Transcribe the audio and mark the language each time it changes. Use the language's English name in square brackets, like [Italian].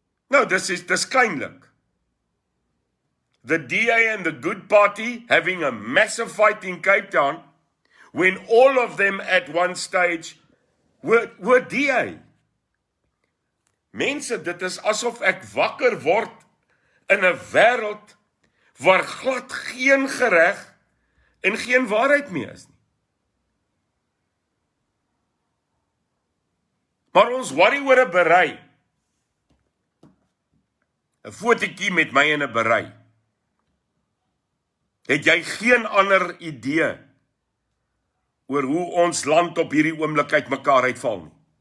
[English] No, this is kleinlik. The DA and the Good Party having a massive fight in Cape Town when all of them at one stage were DA. [Afrikaans] Mense, dit is asof ek wakker word in 'n wêreld waar glad geen gereg en geen waarheid meer is nie. Maar ons worry oor 'n beret. 'n Fotootjie met my in 'n beret. Het jy geen ander idee oor hoe ons land op hierdie oomblik uit mekaar uitval nie?